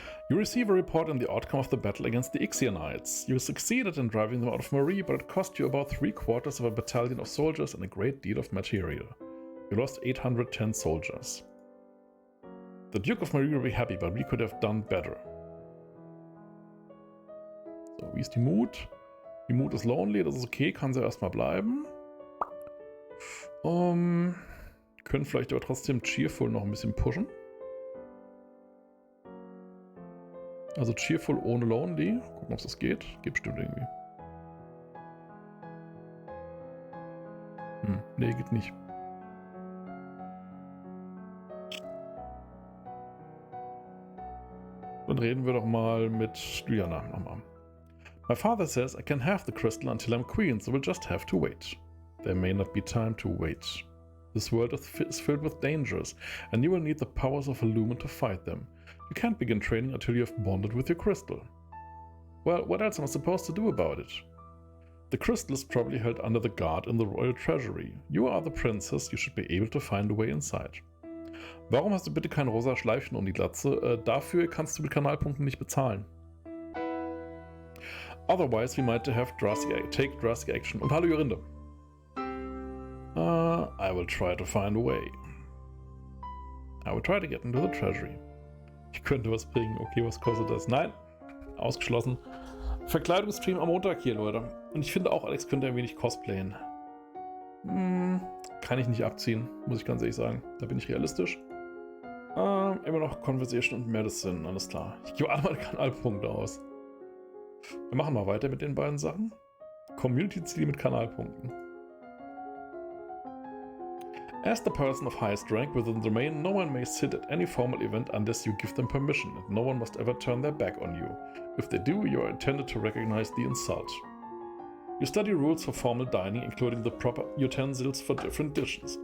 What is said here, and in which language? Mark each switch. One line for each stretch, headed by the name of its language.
English: You receive a report on the outcome of the battle against the Ixionites. You succeeded in driving them out of Marie, but it cost you about 3/4 of a battalion of soldiers and a great deal of material. You lost 810 soldiers. The Duke of Marie will be happy, but we could have done better.
German: So, wie ist die Mut? Die Mut ist lonely, das ist okay, kann sie erstmal bleiben. Können vielleicht aber trotzdem cheerful noch ein bisschen pushen. Also Cheerful ohne Lonely. Gucken, ob das geht. Geht bestimmt irgendwie. Nee, geht nicht. Dann reden wir doch mal mit Juliana nochmal.
English: My father says I can have the crystal until I'm queen, so we'll just have to wait. There may not be time to wait. This world is filled with dangers, and you will need the powers of a lumen to fight them. You can't begin training until you have bonded with your crystal. Well, what else am I supposed to do about it? The crystal is probably held under the guard in the royal treasury. You are the princess, you should be able to find a way inside.
German: Warum hast du bitte kein rosa Schleifchen um die Glatze? Dafür kannst du mit Kanalpunkten nicht bezahlen.
English: Otherwise, we might take drastic action.
German: Und hallo Jorinde.
English: I will try to find a way. I will try to get into the treasury.
German: Ich könnte was bringen. Okay, was kostet das? Nein. Ausgeschlossen. Verkleidungsstream am Montag hier, Leute. Und ich finde auch, Alex könnte ein wenig cosplayen. Kann ich nicht abziehen, muss ich ganz ehrlich sagen. Da bin ich realistisch. Immer noch Conversation und Medicine, alles klar. Ich gebe alle meine Kanalpunkte aus. Wir machen mal weiter mit den beiden Sachen. Community-Ziele mit Kanalpunkten.
English: As the person of highest rank within the domain, no one may sit at any formal event unless you give them permission, and no one must ever turn their back on you. If they do, you are intended to recognize the insult. You study rules for formal dining, including the proper utensils for different dishes.